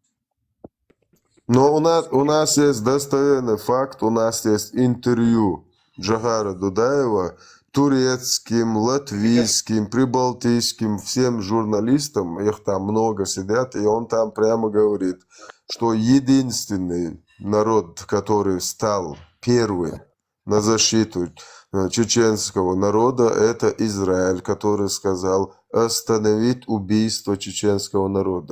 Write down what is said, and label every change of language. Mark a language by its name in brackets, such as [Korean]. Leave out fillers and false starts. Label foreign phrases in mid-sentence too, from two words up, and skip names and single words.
[Russian] Но у нас есть достоверный факт, у нас есть интервью Джахара Дудаева турецким, латвийским, прибалтийским, всем журналистам, их там много сидят, и он там прямо говорит, что единственный народ, который стал первым на защиту чеченского народа, это Израиль, который сказал остановить убийство чеченского народа.